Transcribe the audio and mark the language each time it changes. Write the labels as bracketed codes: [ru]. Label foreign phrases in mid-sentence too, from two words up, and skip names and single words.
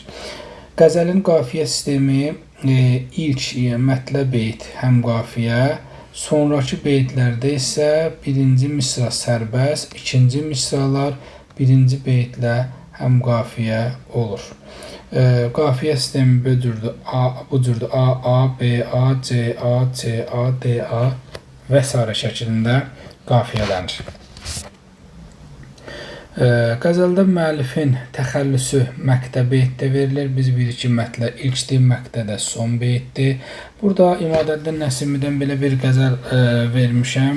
[az] Qəzəlin qafiyə sistemi ilk mətləb beyt həm qafiyə, sonraki beytlərdə isə birinci misra sərbəst, ikinci misralar birinci beytlə həm qafiyə olur. Qafiyə sistemi bu cürdür A, A, B, A, C, A, C, A, D, A və s. şəklində qafiyələnir. Qəzəldə müəllifin təxəllüsü məqtə beytdə verilir. Biz bilirik ki, mətlə ilkdir, məqtə də son beytdir. Burada İmadəddin Nəsimidən belə bir qəzəl vermişəm.